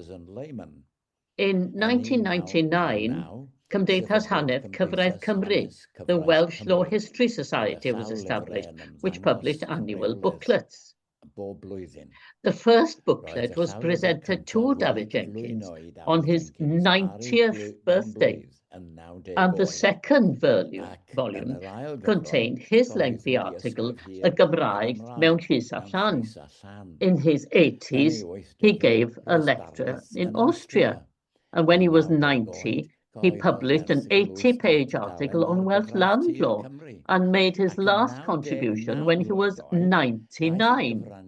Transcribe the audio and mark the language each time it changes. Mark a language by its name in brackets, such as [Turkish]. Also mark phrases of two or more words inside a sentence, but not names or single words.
[English] In 1999, [Welsh] Cymdeithas Hanner Cyfraith Cymru, [English] the Welsh Law History Society, was established, which published annual booklets. The first booklet was presented to David Jenkins on his 90th birthday, and the second volume contained his lengthy article, [Welsh] Y Gymraeg mewn llys a llan. [English] In his 80s, he gave a lecture in Austria, and when he was 90, he published an 80-page article on Welsh land law and made his last contribution when he was 99.